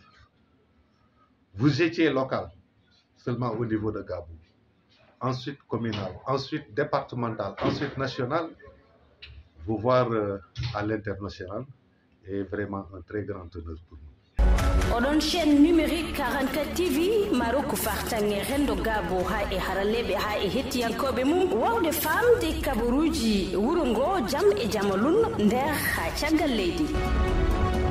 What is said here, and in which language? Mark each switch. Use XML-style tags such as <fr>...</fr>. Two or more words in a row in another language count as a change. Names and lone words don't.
<fr>Vous étiez local, seulement au niveau de Gabou. Ensuite communal, ensuite départemental, ensuite national. Vous voir à l'international est vraiment un très grand honneur pour nous.</fr> <ff>Odon</ff> <fr>chaîne numérique</fr> <ff>44 TV Maroko fartange rendo gabo ha e haralebe ha e hettiyankobe mum wawde famde kaburuji wurongo jam e jamalun nder ha caggal leydi.</ff>